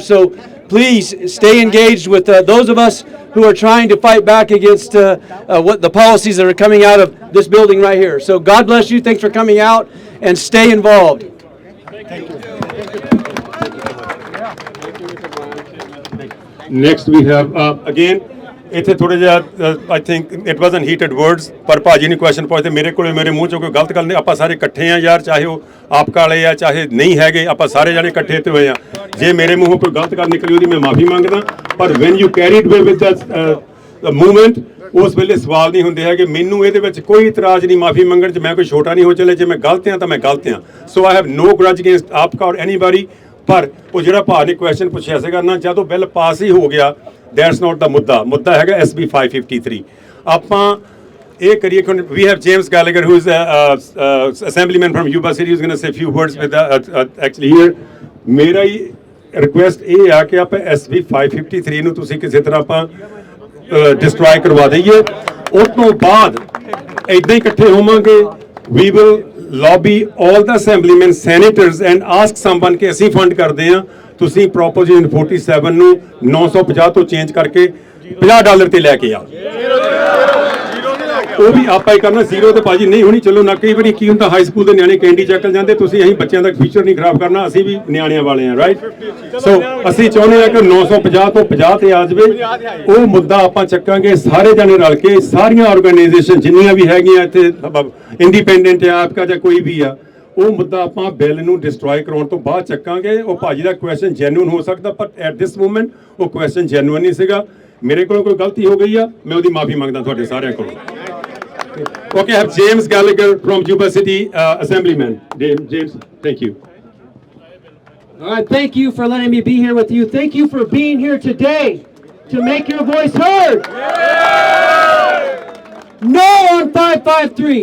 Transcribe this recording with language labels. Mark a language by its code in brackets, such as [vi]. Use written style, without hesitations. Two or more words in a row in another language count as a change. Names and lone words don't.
[en] So please stay engaged with those of us who are trying to fight back against what the policies that are coming out of this building right here. So God bless you. Thanks for coming out, and stay involved. Thank you. Next we have again [pa] ਇੱਥੇ ਥੋੜਾ ਜਿਹਾ [en] I think it wasn't heated words, [pa] ਪਰ ਭਾਜੀ ਨੇ ਕੁਐਸਚਨ ਪੁੱਛਦੇ ਮੇਰੇ ਕੋਲੇ, ਮੇਰੇ ਮੂੰਹ ਚੋਂ ਕੋਈ ਗਲਤ ਗੱਲ ਨਹੀਂ। ਆਪਾਂ ਸਾਰੇ ਇਕੱਠੇ ਆ ਯਾਰ, ਚਾਹੇ ਉਹ ਆਪਕਾ ਵਾਲੇ ਆ ਚਾਹੇ ਨਹੀਂ ਹੈਗੇ, ਆਪਾਂ ਸਾਰੇ ਜਾਣੇ ਇਕੱਠੇ ਇੱਥੇ ਹੋਏ ਆ। ਜੇ ਮੇਰੇ ਮੂੰਹੋਂ ਕੋਈ ਗਲਤ ਗੱਲ ਨਿਕਲੀ ਉਹਦੀ ਮੈਂ ਮਾਫੀ ਮੰਗਦਾ, ਪਰ [en] when you carried way with that movement, [pa] ਉਸ ਵੇਲੇ ਸਵਾਲ ਨਹੀਂ ਹੁੰਦੇ ਹੈਗੇ। ਮੈਨੂੰ ਇਹਦੇ ਵਿੱਚ ਕੋਈ ਇਤਰਾਜ਼ ਨਹੀਂ ਮਾਫੀ ਮੰਗਣ 'ਚ, ਮੈਂ ਕੋਈ ਛੋਟਾ ਨਹੀਂ ਹੋ ਚਲੇ। ਜੇ ਮੈਂ ਗਲਤ ਹਾਂ ਤਾਂ ਮੈਂ ਗਲਤ ਹਾਂ। [en] so I have no grudge against APCA or anybody. [pa] ਪਰ ਉਹ ਜਿਹੜਾ ਭਾ ਨੇ ਕੁਐਸਚਨ ਪੁੱਛਿਆ ਸੀਗਾ ਨਾ, ਜਦੋਂ ਬਿੱਲ ਪਾਸ ਹੀ ਹੋ ਗਿਆ, [en] that's not the [pa] ਮੁੱਦਾ। ਮੁੱਦਾ ਹੈਗਾ SB 553। ਆਪਾਂ ਇਹ ਕਰੀਏ ਕਿ [en] we have James Gallagher who is assemblyman from Yuba City who's going to say a few words with actually here। [pa] ਮੇਰਾ ਹੀ ਰਿਕੁਐਸਟ ਇਹ ਆ ਕਿ ਆਪਾਂ SB 553 ਨੂੰ ਤੁਸੀਂ ਕਿਸੇ ਤਰ੍ਹਾਂ ਆਪਾਂ ਡਿਸਟਰੋਏ ਕਰਵਾ ਦਈਏ। ਉਸ ਤੋਂ ਬਾਅਦ ਇੱਦਾਂ ਹੀ ਇਕੱਠੇ ਹੋਵਾਂਗੇ। [en] we will lobby all the assemblymen, senators and ask someone [pa] ਕਿ ਅਸੀਂ ਫੰਡ ਕਰਦੇ ਹਾਂ, ਤੁਸੀਂ ਪ੍ਰੋਪੋਜੀਸ਼ਨ 47 ਨੂੰ 950 ਤੋਂ ਚੇਂਜ ਕਰਕੇ $50 ਤੇ ਲੈ ਕੇ ਆਓ। ਉਹ ਵੀ ਆਪਾਂ ਹੀ ਕਰਨਾ, ਜ਼ੀਰੋ ਤੇ ਭਾਜੀ ਨਹੀਂ ਹੋਣੀ। ਚਲੋ ਨਾ, ਕਈ ਵਾਰੀ ਕੀ ਹੁੰਦਾ, [en] high school [pa] ਦੇ ਨਿਆਣੇ ਕੈਂਡੀ ਚੱਕਲ ਜਾਂਦੇ, ਤੁਸੀਂ ਅਸੀਂ ਬੱਚਿਆਂ ਦਾ ਫਿਊਚਰ ਨਹੀਂ ਖਰਾਬ ਕਰਨਾ, ਅਸੀਂ ਵੀ ਨਿਆਣਿਆਂ ਵਾਲੇ ਆ, ਰਾਈਟ। ਸੋ ਅਸੀਂ ਚਾਹੁੰਦੇ ਆ ਕਿ 950 ਤੋਂ 50 ਤੇ ਆ ਜਾਵੇ। ਉਹ ਮੁੱਦਾ ਆਪਾਂ ਚੱਕਾਂਗੇ ਸਾਰੇ ਜਣੇ ਰਲ ਕੇ, ਸਾਰੀਆਂ ਆਰਗੇਨਾਈਜੇਸ਼ਨ ਜਿੰਨੀਆਂ ਵੀ ਹੈਗੀਆਂ ਇੱਥੇ, ਇੰਡੀਪੈਂਡੈਂਟ ਆ ਆਪਕਾ ਜਾਂ ਕੋਈ ਵੀ ਆ, ਉਹ ਮੁੱਦਾ ਆਪਾਂ ਬਿੱਲ ਨੂੰ ਡਿਸਟਰੋਏ ਕਰਾਉਣ ਤੋਂ ਬਾਅਦ ਚੱਕਾਂਗੇ। ਉਹ ਭਾਜੀ ਦਾ [en] question genuine [pa] ਹੋ ਸਕਦਾ, ਪਰ [en] at this moment [pa] ਉਹ [en] question genuine [pa] ਨਹੀਂ ਸੀਗਾ। ਮੇਰੇ ਕੋਲੋਂ ਕੋਈ ਗਲਤੀ ਹੋ ਗਈ ਆ, ਮੈਂ ਉਹਦੀ ਮਾਫੀ ਮੰਗਦਾ ਤੁਹਾਡੇ ਸਾਰਿਆਂ ਕੋਲੋਂ। [en] Okay, I have James Gallagher from Yuba City, Assemblyman. James, thank you. All right, thank you for letting me be here with you. Thank you for being here today to make your voice heard. No on 553.